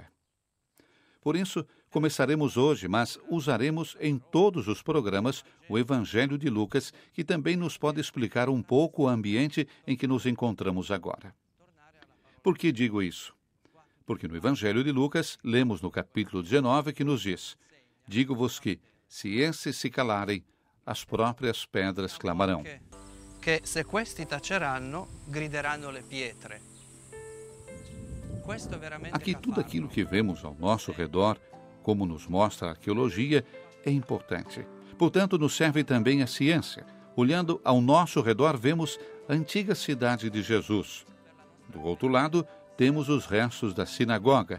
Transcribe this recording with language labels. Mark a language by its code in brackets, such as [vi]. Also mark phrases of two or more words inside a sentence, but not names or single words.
[pt] Por isso, começaremos hoje, mas usaremos em todos os programas o Evangelho de Lucas, que também nos pode explicar um pouco o ambiente em que nos encontramos agora. Por que digo isso? Porque no Evangelho de Lucas, lemos no capítulo 19 que nos diz: digo-vos que, se esses se calarem, as próprias pedras clamarão. [it] Que se questi taceranno, grideranno le pietre. [pt] Aqui tudo aquilo que vemos ao nosso redor, como nos mostra a arqueologia, é importante. Portanto, nos serve também a ciência. Olhando ao nosso redor, vemos a antiga cidade de Jesus. Do outro lado, temos os restos da sinagoga.